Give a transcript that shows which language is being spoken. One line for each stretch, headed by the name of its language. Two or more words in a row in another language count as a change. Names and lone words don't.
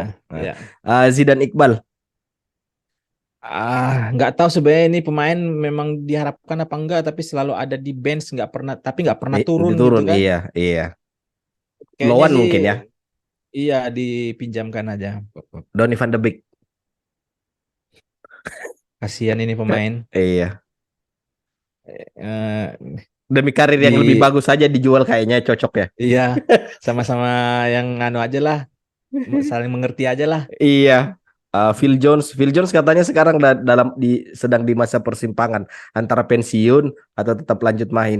Indonesian: jelas. Nah, Ya. Zidane Iqbal. Nggak tahu sebenarnya ini pemain memang diharapkan apa enggak, tapi selalu ada di bench, nggak pernah turun gitu Diturun, kan. iya, iya. Kayaknya Loan sih mungkin ya. iya dipinjamkan aja. Donny van de Beek. Kasihan ini pemain. Iya. Eh, Demi karir yang lebih di bagus saja dijual kayaknya cocok ya. iya sama-sama yang anu aja lah, saling mengerti aja lah. Iya. Phil Jones katanya sekarang sedang di masa persimpangan antara pensiun atau tetap lanjut main.